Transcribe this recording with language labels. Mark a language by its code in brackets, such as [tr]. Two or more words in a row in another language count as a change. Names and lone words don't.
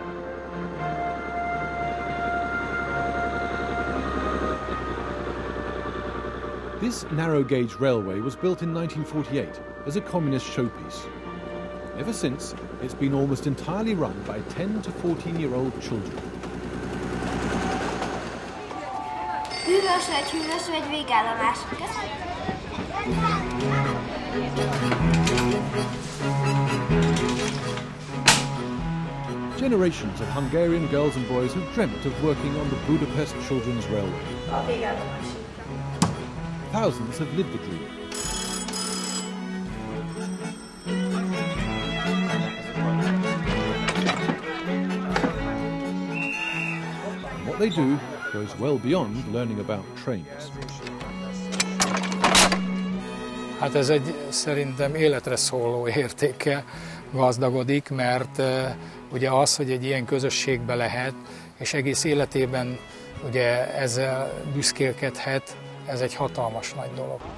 [en] This narrow-gauge railway was built in 1948 as a communist showpiece. Ever since, it's been almost entirely run by 10 to 14-year-old children. [hu] Hűvös vagy végállomás. [en] Generations of Hungarian girls and boys have dreamt of working on the Budapest Children's Railway. Thousands have lived the dream. And what they do goes well beyond learning about trains. [hu] Hát ez szerintem életre szóló értékkel gazdagodik, mert ugye az, hogy egy ilyen közösségbe lehet, és egész életében ugye ezzel büszkélkedhet, ez egy hatalmas nagy dolog.